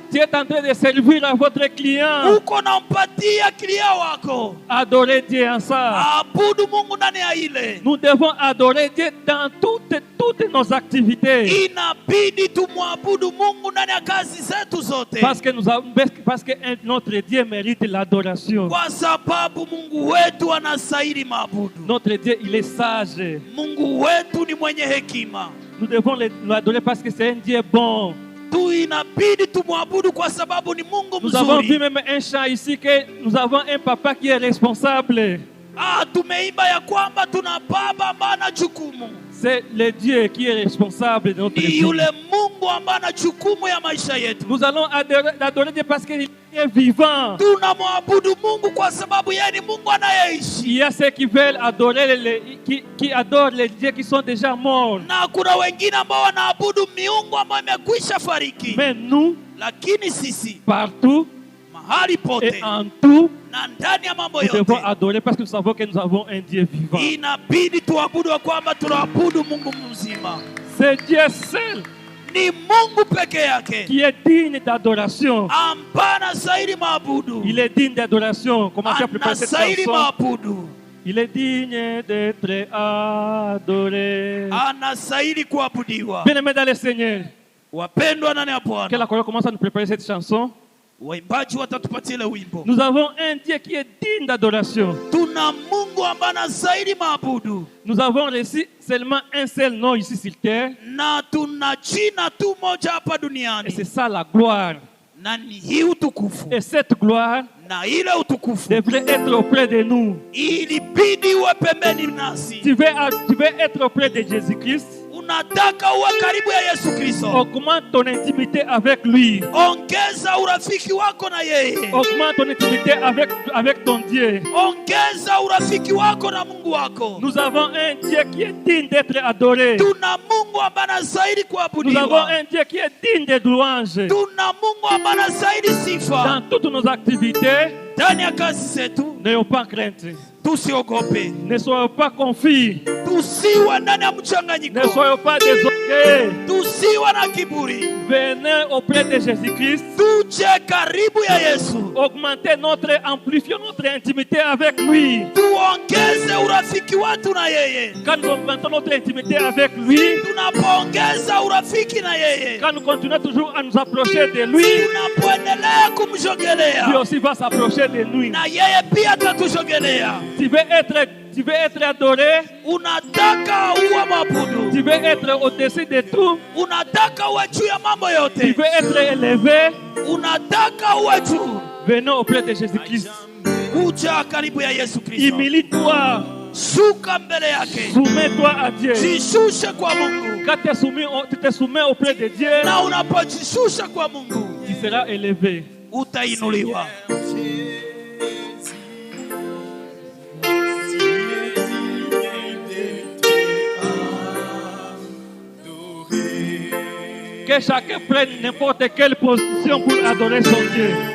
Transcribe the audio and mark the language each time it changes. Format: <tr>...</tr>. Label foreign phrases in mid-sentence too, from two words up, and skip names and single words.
<fr>tu es en train de servir à votre client,</fr> <sw>uko nampatia kilia wako,</sw> <fr>adorez Dieu en ça.</fr> <sw>abudu Mungu ndani ya ile.</sw> <fr>Nous devons adorer Dieu dans toutes nos activités.</fr> <sw>Inabidi tumwabudu Mungu ndani ya kazi zetu zote,</sw> <fr>Parce que notre Dieu mérite l'adoration.</fr> <sw>kwa sababu Mungu wetu anastahili maabudu.</sw> <fr>Notre Dieu, il est sage.</fr> <sw>Mungu wetu ni mwenye hekima.</sw> <fr>Nous devons l'adorer parce que c'est un Dieu bon.</fr> <sw>Tu inabidi tumwabudu kwa sababu ni Mungu</sw> <fr>Nous avons vu</fr> <sw>mzuri.</sw> <fr>même un chant ici que nous avons un papa qui est responsable.</fr> <sw>Tumeimba ya kwamba tuna baba ambaye ana jukumu.</sw> <fr>C'est le Dieu qui est responsable de notre</fr> <sw>Ni</sw> <fr>vie.</fr> <sw>yule Mungu ambaye ana jukumu ya maisha yetu.</sw> <fr>Nous allons adorer Dieu parce qu'il est vivant.</fr> <sw>Tunamwabudu Mungu kwa sababu yeye ni Mungu anayeishi.</sw> <fr>Il y a ceux qui veulent adorer, qui adorent les dieux qui sont déjà morts.</fr> <sw>Na kuna wengine ambao wanaabudu miungu ambayo imekwisha fariki.</sw> <fr>Mais nous,</fr> <sw>Lakini sisi</sw> <fr>partout,</fr> <sw>mahali</sw> <fr>Et</fr> <sw>pote</sw> <fr>en tout,</fr> <sw>na ndani ya mambo</sw> <fr>nous devons</fr> <sw>yote</sw> <fr>adorer parce que nous savons que nous avons un Dieu vivant.</fr> <sw>inabidi tuabudu wa kwamba tunaabudu Mungu mzima.</sw> <fr>C'est Dieu seul</fr> <sw>Ni Mungu peke yake</sw> <fr>qui est digne d'adoration.</fr> <sw>ambaye anastahili maabudu,</sw> <fr>Il est digne d'adoration. Commencez à préparer cette</fr> <sw>anastahili</sw> <fr>chanson.</fr> <sw>maabudu,</sw> <fr>Il est digne d'être adoré.</fr> <sw>anastahili kuabudiwa.</sw> <fr>Bien-aimés dans le Seigneur,</fr> <sw>Wapendwa ndani ya</sw> <fr>que la</fr> <sw>Bwana,</sw> <fr>chorale commence à nous préparer cette chanson.</fr> <sw>waimbaji watatupatia ile wimbo.</sw> <fr>Nous avons un Dieu qui est digne d'adoration.</fr> <sw>Tuna Mungu ambaye anastahili maabudu,</sw> <fr>Nous avons reçu seulement un seul nom ici sur terre.</fr> <sw>na tuna jina tu moja hapa</sw> <fr>Et</fr> <sw>duniani,</sw> <fr>c'est ça la gloire.</fr> <sw>na ni hii utukufu.</sw> <fr>Et cette gloire</fr> <sw>Na ile utukufu</sw> <fr>devrait être auprès de nous.</fr> <sw>ilibidi uwe pembeni nasi.</sw> <fr>Tu veux être auprès de Jésus-Christ.</fr> <sw>Unataka uwe karibu ya Yesu Kristo,</sw> <fr>Augmente ton intimité avec lui.</fr> <sw>ongeza urafiki wako na yeye,</sw> <fr>Augmente ton intimité avec ton Dieu.</fr> <sw>ongeza urafiki wako na Mungu wako.</sw> <fr>Nous avons un Dieu qui est digne d'être adoré.</fr> <sw>Tuna Mungu ambaye anastahili</sw> <fr>Nous avons</fr> <sw>kuabudiwa.</sw> <fr>un Dieu qui est digne de louange.</fr> <sw>Tuna Mungu ambaye anastahili</sw> <fr>Dans</fr> <sw>sifa.</sw> <fr>toutes nos activités,</fr> <sw>Ndani ya kazi zetu</sw> <fr>n'ayons pas crainte.</fr> <sw>tusiogope,</sw> <fr>Ne soyons pas confus.</fr> <sw>tusiwe ndani ya</sw> <fr>Ne</fr> <sw>mchanganyiko,</sw> <fr>soyons pas désorgueillés.</fr> <sw>tusiwe na kiburi,</sw> <fr>Venez auprès de Jésus-Christ.</fr> <sw>tuje karibu ya Yesu,</sw> <fr>Amplifions notre intimité avec lui.</fr> <sw>tuongeze urafiki wetu na yeye.</sw> <fr>Quand nous augmentons notre intimité avec lui,</fr> <sw>Tunapoongeza urafiki na yeye,</sw> <fr>quand nous continuons toujours à nous approcher de lui,</fr> <sw>tunapoendelea</sw> <fr>lui</fr> <sw>kumsogelea,</sw> <fr>aussi va s'approcher de nous.</fr> <sw>na yeye pia atatusogelea.</sw> <fr>Tu veux être adoré,</fr> <sw>Unataka uwe mabudu,</sw> <fr>tu veux être au-dessus de tout,</fr> <sw>unataka uwe juu ya mambo</sw> <fr>tu</fr> <sw>yote,</sw> <fr>veux être élevé,</fr> <sw>unataka uwe juu,</sw> <fr>venons auprès de Jésus-Christ.</fr> <sw>kuja karibu ya Yesu Kristo,</sw> <fr>Humilie-toi,</fr> <sw>shuka mbele yake,</sw> <fr>soumets-toi à Dieu.</fr> <sw>jishushe kwa Mungu,</sw> <fr>Quand tu te soumets auprès de Dieu,</fr> <sw>na unapojishusha kwa Mungu</sw> <fr>tu seras élevé.</fr> <sw>utainuliwa.</sw> <fr>Que chacun prenne n'importe quelle position pour adorer son Dieu.</fr>